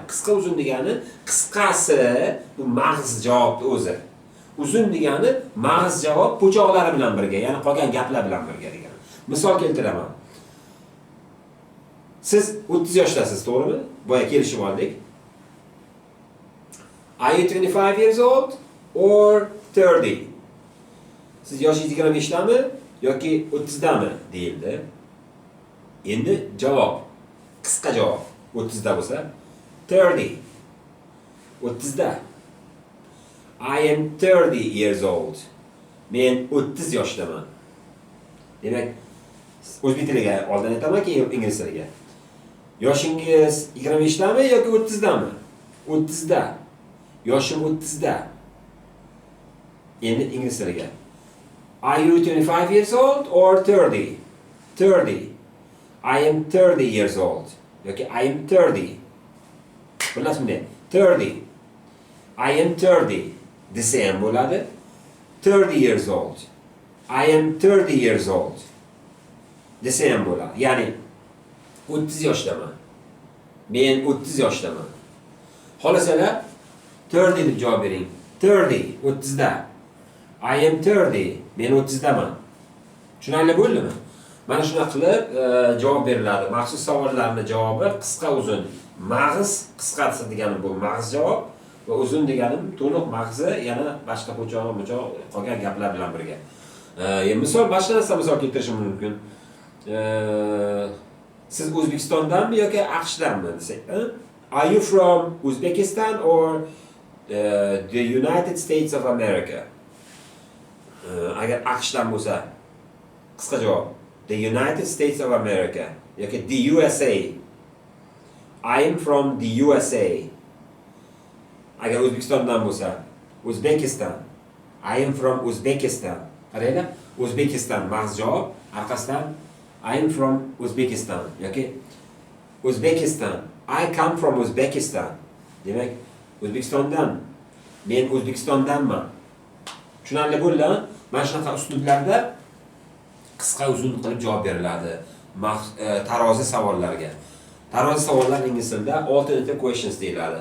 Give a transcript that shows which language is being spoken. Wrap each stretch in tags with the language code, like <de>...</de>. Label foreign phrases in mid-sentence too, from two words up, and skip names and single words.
<uz>Qisqa uzun degani qisqasi bu mag'iz javobni o'zi. Uzun degani mag'iz javob po'choqlari bilan birga, ya'ni qolgan gaplar bilan birga degani. Misol keltiraman. Siz 30 yoshdasiz, to'g'rimi? Boya kelishib oldik.</uz> <en>Are you 25 years old or 30?</en> <uz>Siz yoshingiz 25 dami yoki 30 dami deyildi. Endi javob, qisqa javob 30 da bo'lsa, 30. 30 da.</uz> <en>I am 30 years old.</en> <uz>Men 30 yoshdaman. Demak, o'zbek tiliga oldin aytaman, keyin ingliz tiliga. Yoshingiz 25 dami yoki 30 dami? 30 da. Yoshim 30 da. Endi ingliz tiliga.</uz> <en>Are you 25 years old or 30? 30. I am 30 years old. yoki I am 30.</en> <uz>Xullas bunday 30.</uz> <en>I am 30</en> <uz>desa ham bo'ladi.</uz> <en>30 years old. I am 30 years old</en> <uz>desa ham bo'ladi. Ya'ni 30 yoshdaman. Men 30 yoshdaman. Xolasalar 30 deb javob bering. 30, 30 da.</uz> <en>I am 30.</en> <uz>Men 30 daman. Tushunarli bo'ldimi? Mana shuna qilib javob beriladi. Maxsus savollarning javobi qisqa uzun. Mag'iz qisqasi degani bu mag'iz javob va uzun deganim to'liq mag'izi, yana boshqa po'chog'i, qolgan gaplar bilan birga. Misol boshqa narsa misol keltirishim mumkin. Siz O'zbekistondanmi yoki AQShdanmi desak,</uz> <en>Are you from Uzbekistan or the United States of America?</en> <uz>Agar AQShdan bo'lsa, qisqa javob The United States of America yoki the USA.</uz> <en>I am from the USA.</en> <uz>Agar O'zbekistondan bo'lsa, Uzbekistan.</uz> <en>I am from Uzbekistan.</en> <uz>Qaranglar, Uzbekistan mag'iz javob, orqasidan</uz> <en>I am from Uzbekistan yoki Uzbekistan. I come from Uzbekistan.</en> <uz>Demak, O'zbekistondan. Men O'zbekistondanman. Tushunarli bo'ldi? Mana shunaqa uslublarda qisqa uzun qilib javob beriladi tarozi savollarga. Tarozi savollar ingliz tilida</uz> <en>alternative questions</en> <uz>deyiladi.</uz>